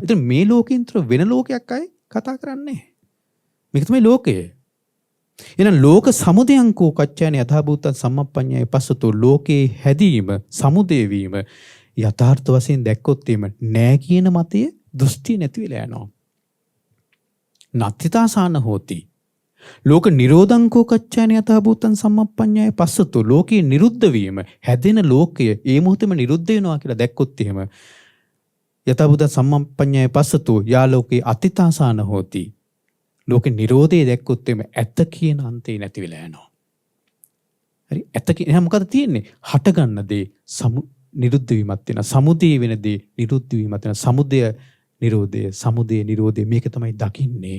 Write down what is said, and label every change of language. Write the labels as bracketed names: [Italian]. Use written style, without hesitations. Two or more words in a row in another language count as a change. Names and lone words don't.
[Sinhala] ඉතින් මේ ලෝකෙන්තර වෙන ලෝකයක් අය කතා කරන්නේ. මේක තමයි ලෝකය. එහෙනම් [Pali] ලෝක සමුදයංකෝ කච්චාන යථාභූතං සම්මප්පඤ්ඤය පස්සතෝ [Sinhala] ලෝකේ හැදීම සමුදය වීම යථාර්ථ වශයෙන් දැක්කොත් එහෙම නෑ කියන මතය දෘෂ්ටි නැති වෙලා යනවා. [Pali] නත්තිතාසාන හෝති. ලෝක නිරෝධංකෝ කච්චාන යථාභූතං සම්මප්පඤ්ඤය පස්සතෝ [Sinhala] ලෝකේ නිරුද්ධ වීම හැදෙන ලෝකය ඒ මොහොතේම නිරුද්ධ වෙනවා කියලා දැක්කොත් එහෙම [Pali] යථාභූත සම්මප්පඤ්ඤය පස්සතෝ යා ලෝකේ අතිතාසාන හෝති. [Sinhala] ලෝකේ නිරෝධය දැක්කොත් එමෙ ඇත කියන අන්තේ නැති වෙලා යනවා. හරි ඇත කියන මොකද තියෙන්නේ? හට ගන්න දේ නිරුද්ධ වීමක් වෙනවා. සමුදය වෙන දේ නිරුද්ධ වීමක් වෙනවා. සමුදය නිරෝධය මේක තමයි දකින්නේ.